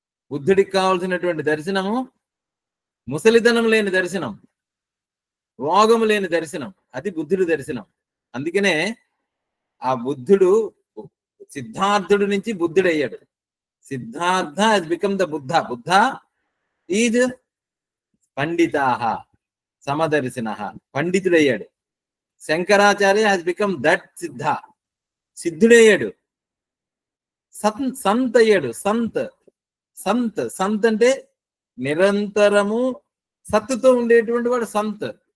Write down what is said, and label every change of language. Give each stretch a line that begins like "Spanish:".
Telugu: బుద్ధుడికి కావాల్సినటువంటి దర్శనము ముసలితనం లేని దర్శనం, రోగము లేని దర్శనం. అది బుద్ధుడి దర్శనం. అందుకనే ఆ బుద్ధుడు సిద్ధార్థుడు నుంచి బుద్ధుడు అయ్యాడు.
English: Siddhartha has become the Buddha. Buddha is పండితాహ సమదర్శన.
Telugu: పండితుడయ్యాడు.
English: Shankaracharya has become that siddha.
Telugu: సిద్ధుడయ్యాడు. సంత్ అయ్యాడు. సంత్ అంటే నిరంతరము సత్తుతో ఉండేటువంటి వాడు సంత్.